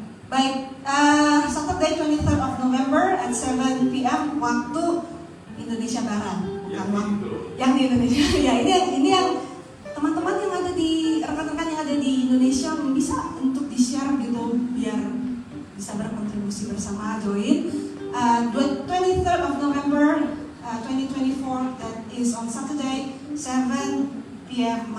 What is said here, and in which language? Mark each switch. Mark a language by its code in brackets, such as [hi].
[en] Baik, Saturday 23rd of November at 7 p.m. [id] waktu Indonesia Barat. Yang di Indonesia. Ya ini yang teman-teman yang ada di rekan-rekan yang ada di Indonesia bisa untuk di-share gitu biar bisa berkontribusi bersama join. [en] 23rd of November 2024, that is on Saturday 7 p.m.